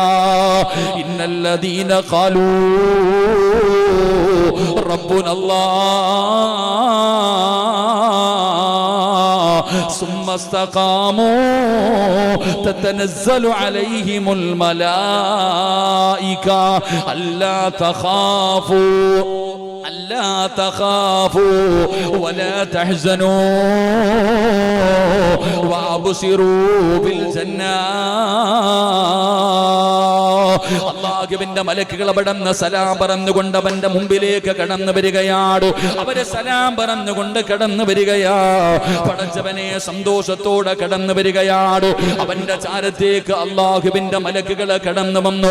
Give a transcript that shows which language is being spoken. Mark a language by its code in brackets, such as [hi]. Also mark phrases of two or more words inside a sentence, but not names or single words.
[ar] إن الذين قالوا ربنا الله ثم استقاموا تتنزل عليهم الملائكة ألا تخافوا ألا تخافوا ولا تحزنوا وأبصروا بالجنة. [ml] അല്ലാഹുവിന്റെ മലക്കുകൾ അവിടുന്ന് സലാം പറഞ്ഞുകൊണ്ട് അവന്റെ മുമ്പിലേക്ക് കടന്നു വരികയാണ്. അവരെ സലാം പറഞ്ഞുകൊണ്ട് കടന്നു വരികയാ. പടച്ചവനെ സന്തോഷത്തോടെ കടന്നു വരികയാണ്. അവന്റെ ചാരത്തേക്ക് അല്ലാഹുവിന്റെ മലക്കുകൾ കടന്നു വന്നു.